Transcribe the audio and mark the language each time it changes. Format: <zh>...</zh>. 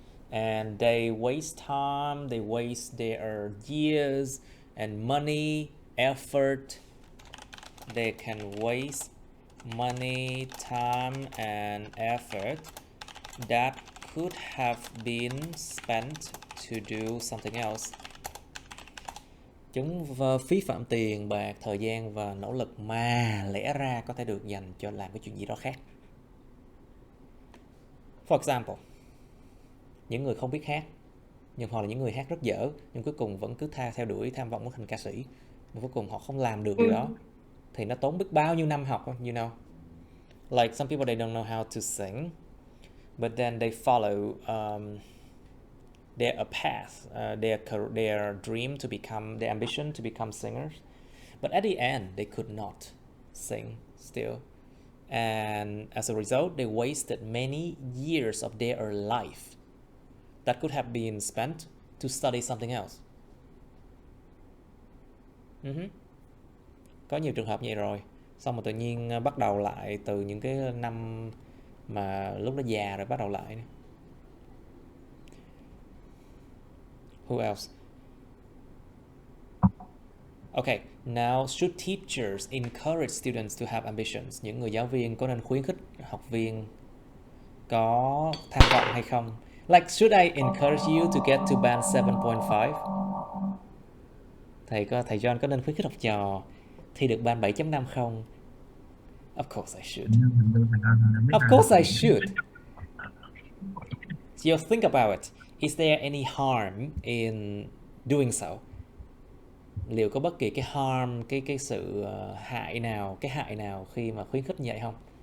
<en>And they waste time, they waste their years and money, effort. They can waste money, time and effort that could have been spent to do something else.</en> <vi>Chúng phí phạm tiền bạc, thời gian và nỗ lực mà lẽ ra có thể được dành cho làm cái chuyện gì đó khác.</vi> <en>For example,</en> <vi>những người không biết hát, nhưng hoặc là những người hát rất dở, nhưng cuối cùng vẫn cứ theo đuổi tham vọng của thành ca sĩ, mà cuối cùng họ không làm được điều đó, thì nó tốn biết bao nhiêu năm học,</vi> <en>you know. Like some people, they don't know how to sing, but then they follow their path, their dream to become, their ambition to become singers. But at the end, they could not sing still. And as a result, they wasted many years of their life that could have been spent to study something else.</en> <vi>Có nhiều trường hợp như vậy rồi. Xong rồi tự nhiên bắt đầu lại từ những cái năm mà lúc đó già rồi bắt đầu lại.</vi> <en>Who else? Okay, now should teachers encourage students to have ambitions?</en> <vi>Những người giáo viên có nên khuyến khích học viên có tham vọng hay không?</vi> <en>Like, should I encourage you to get to band 7.5?</en> <vi>Thầy John có nên khuyến khích học trò thi được band 7.5 không?</vi> <en>Of course I should. Of course I should. So think about it. Is there any harm in doing so?</en> <vi>Liệu có bất kỳ cái harm, cái sự hại nào khi mà khuyến khích như vậy không?</vi>